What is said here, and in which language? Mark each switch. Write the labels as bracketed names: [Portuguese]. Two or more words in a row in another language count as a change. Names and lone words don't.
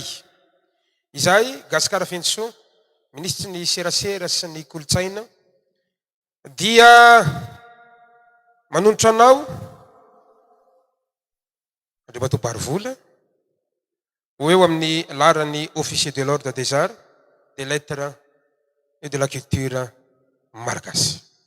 [Malagasy] Izahay Gasikara Fenso, ministry ny serasera sy ny kolontsaina, dia manonotra anao Andriamatoa Barivola ho eo amin'ny laharany [French] officier de l'ordre des arts, des lettres et de la culture malagasy.